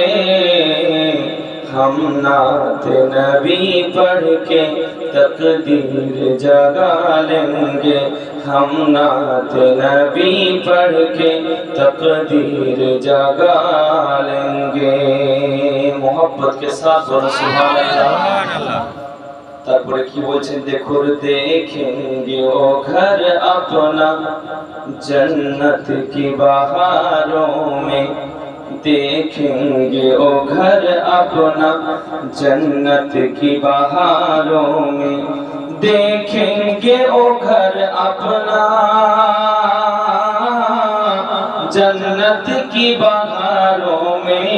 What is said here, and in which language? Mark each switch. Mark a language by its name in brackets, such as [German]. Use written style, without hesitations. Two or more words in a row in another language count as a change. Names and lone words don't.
[Urdu] ہم نعت نبی پڑھ کے تقدیر جگا لیں گے. ہم نعت نبی پڑھ کے تقدیر جگا لیں گے. محبت کے ساتھ بولو [Arabic] سبحان اللہ. [Bangla] তারপরে কি বলছেন দেখুন [Urdu] دیکھیں گے او گھر اپنا جنت کی بہاروں میں. دیکھیں گے او گھر اپنا جنت کی بہاروں میں. دیکھیں گے او گھر اپنا جنت کی بہاروں میں.